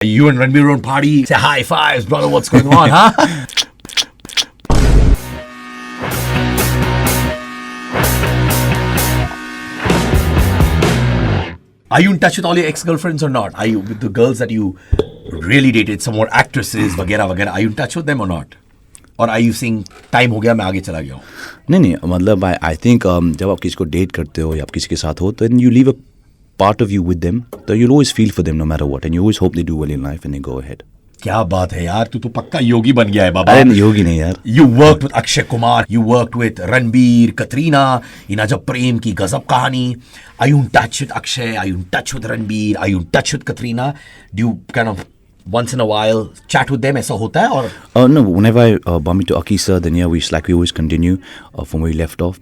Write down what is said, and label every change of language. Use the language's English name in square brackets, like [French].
[English] You and Ranbir don't party, say high fives, brother, what's going on, huh? Are you in touch with all your ex-girlfriends or not? Are you with the girls that you really dated, some more actresses, [Hindi] वगैरह वगैरह? [English] Are you in touch with them or not? Or are you saying time [Hindi] हो गया मैं आगे चला गया हूँ? नहीं मतलब [English] I think [Hindi] जब आप किसी को डेट करते हो या आप किसी के साथ हो तो [English] You leave a part of you with them, तो you always feel for them no matter what and you always hope they do well in life and they go ahead. [Hindi] क्या बात है यार, तू तो पक्का योगी बन गया है बाबा. अरे योगी नहीं यार. [English] You worked with Akshay Kumar, you worked with Ranbir, Katrina, in Ajab Prem Ki Ghazab Kahani. Are you in touch with Akshay? Are you in touch with Ranbir? Are you in touch with Katrina? Do you kind of once in a while chat with them? [Hindi] ऐसा होता है और? [English] No, whenever I bump into Aki sir, then yeah, we always continue from where we left off.